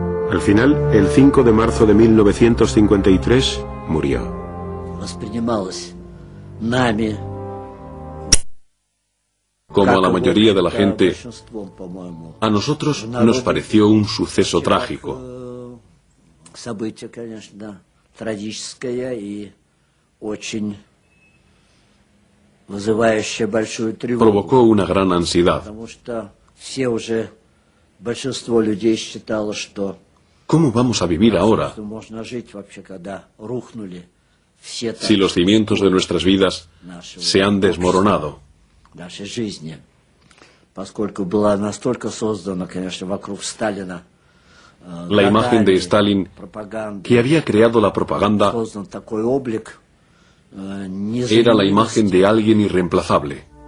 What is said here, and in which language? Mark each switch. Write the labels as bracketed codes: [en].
[es] Al final, el 5 de marzo de 1953, murió. Como a la mayoría de la gente, a nosotros nos pareció un suceso trágico. [ru] Событие, конечно, трагическое и очень вызывающее большую тревогу. [es] Provocó una gran ansiedad. [ru] Потому что все уже, большинство людей считало, что [es] ¿Cómo vamos a vivir ahora [ru] можно жить вообще, когда рухнули все [es] si los cimientos de nuestras vidas se han desmoronado? [ru] нашей жизни, поскольку была настолько создана, конечно, вокруг Сталина [es] La imagen de Stalin, que había creado la propaganda, era la imagen de alguien irreemplazable.